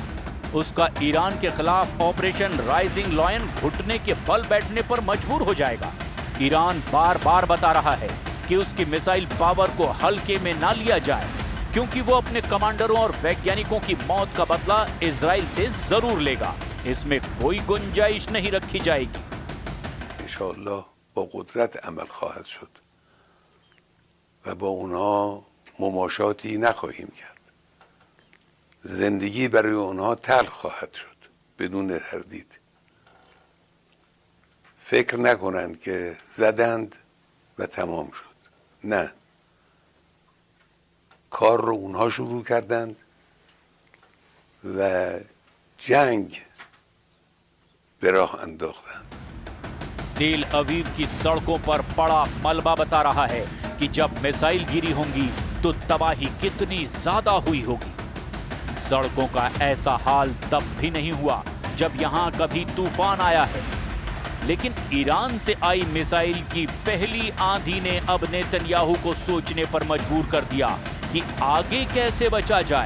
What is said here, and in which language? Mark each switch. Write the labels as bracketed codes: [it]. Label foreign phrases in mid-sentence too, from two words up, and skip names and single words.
[hi] उसका ईरान के खिलाफ ऑपरेशन राइजिंग लॉयन घुटने के बल बैठने पर मजबूर हो जाएगा। ईरान बार बार बता रहा है कि उसकी मिसाइल पावर को हल्के में ना लिया जाए, क्योंकि वो अपने कमांडरों और वैज्ञानिकों की मौत का बदला इजराइल से जरूर लेगा। इसमें कोई गुंजाइश नहीं रखी जाएगी। [fa] इंशाअल्लाह با قدرت عمل خواهد شد و با اونها مماشاتی نخواهیم کرد. زندگی برای اونها تلخ خواهد شد بدون تردید. فکر نکنند که زدند و تمام شد. نه. کار رو اونها شروع کردند و جنگ به راه انداختند. [hi] तेल अवीव की सड़कों पर पड़ा मलबा बता रहा है कि जब मिसाइल गिरी होंगी तो तबाही कितनी ज्यादा हुई होगी। सड़कों का ऐसा हाल तब भी नहीं हुआ जब यहां कभी तूफान आया है, लेकिन ईरान से आई मिसाइल की पहली आंधी ने अब नेतन्याहू को सोचने पर मजबूर कर दिया कि आगे कैसे बचा जाए।